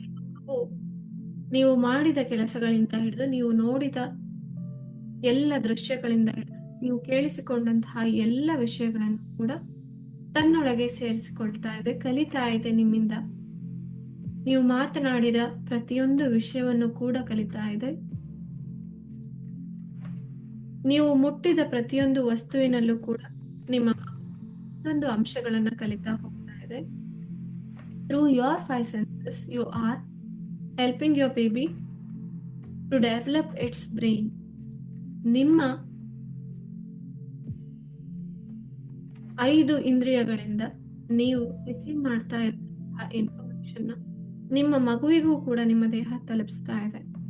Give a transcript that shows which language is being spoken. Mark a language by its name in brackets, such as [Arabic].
[Kannada] ನಿಮ್ಮ ಮಗು ನೀವು ಮಾಡಿದ ಕೆಲಸಗಳಿಂದ ಹಿಡಿದು, ನೀವು ನೋಡಿದ ಎಲ್ಲ ದೃಶ್ಯಗಳಿಂದ ಹಿಡಿದು, ನೀವು ಕೇಳಿಸಿಕೊಂಡಂತಹ ಎಲ್ಲ ವಿಷಯಗಳನ್ನು ಕೂಡ ತನ್ನೊಳಗೆ ಸೇರಿಸಿಕೊಳ್ತಾ ಇದೆ, ಕಲಿತಾ ಇದೆ ನಿಮ್ಮಿಂದ. ನೀವು ಮಾತನಾಡಿದ ಪ್ರತಿಯೊಂದು ವಿಷಯವನ್ನು ಕೂಡ ಕಲಿತಾ ಇದೆ. ನೀವು ಮುಟ್ಟಿದ ಪ್ರತಿಯೊಂದು ವಸ್ತುವಿನಲ್ಲೂ ಕೂಡ ನಿಮ್ಮ ಒಂದು ಅಂಶಗಳನ್ನ ಕಲಿತಾ ಹೋಗ್ತಾ ಇದೆ. [English] Through your 5 senses, you are helping your baby to develop its brain. [Kannada] ನಿಮ್ಮ 5 ಇಂದ್ರಿಯಗಳಿಂದ ನೀವು ರಿಸೀವ್ ಮಾಡ್ತಾ ಇರುವಂತಹ ಇನ್ಫಾರ್ಮೇಶನ್ ನಿಮ್ಮ ಮಗುವಿಗೂ ಕೂಡ ನಿಮ್ಮ ದೇಹ ತಲುಪಿಸ್ತಾ ಇದೆ.